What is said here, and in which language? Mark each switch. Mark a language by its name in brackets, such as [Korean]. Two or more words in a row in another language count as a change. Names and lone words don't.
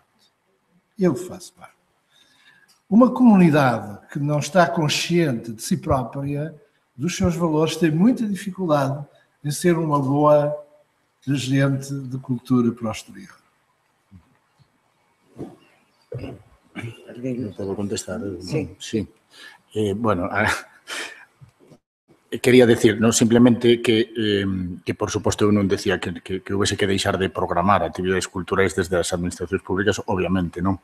[Portuguese] Eu faço parte. Uma comunidade que não está consciente de si própria, dos seus valores, tem muita dificuldade em ser uma boa agente de cultura para o exterior. [Spanish] ¿Puedo contestar? Sí. Sí. [Galician] Bueno, quería decir, non simplemente que por suposto eu non decía que houvese que deixar de programar actividades culturais desde as administracións públicas, obviamente, non.